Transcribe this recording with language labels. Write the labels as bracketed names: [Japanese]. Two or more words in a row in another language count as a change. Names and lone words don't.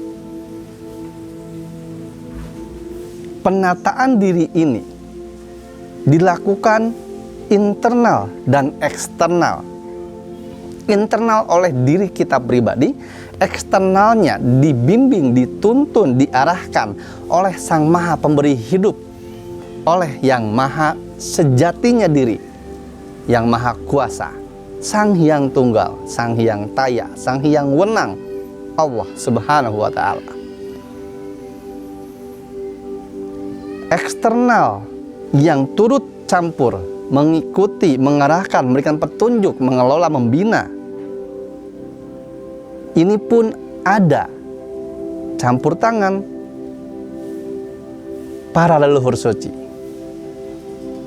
[Indonesian] Penataan diri ini dilakukan internal dan eksternal. Internal oleh diri kita pribadi, eksternalnya dibimbing, dituntun, diarahkan oleh Sang Maha Pemberi hidup, oleh Yang Maha sejatinya diri, Yang Maha Kuasa, Sang Hyang Tunggal, Sang Hyang Taya, Sang Hyang Wenang, [Arabic] الله سبحانه وتعالى. [Indonesian] Eksternal yang turut campur, mengikuti, mengarahkan, memberikan petunjuk, mengelola, membina, ini pun ada campur tangan para leluhur suci.